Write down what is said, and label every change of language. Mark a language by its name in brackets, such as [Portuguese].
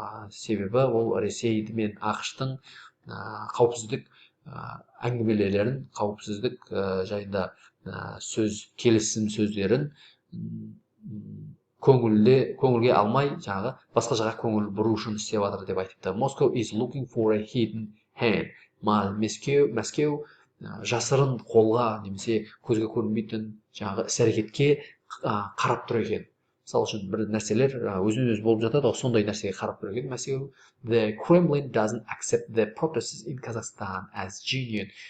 [Kazakh] Себебі ол Ресей мен ақш-тың қауіпсіздік әңгімелерін, қауіпсіздік жайында келісім сөздерін көңілге алмай, басқа жаққа көңіл бұру үшін істеп жатыр деп айтыпты. [English] Moscow is looking for a hidden hand. [Kazakh] Мәскеу жасырын қолға немесе көзге көрінбейтін іс-әрекетке қарап тұр екен. Мысалы үшін бір нәрселер өзінен-өзі болып жатады, сондай нәрсеге қарап тұр екен Мәскеу. [English] The Kremlin doesn't accept the protests in Kazakhstan as genuine.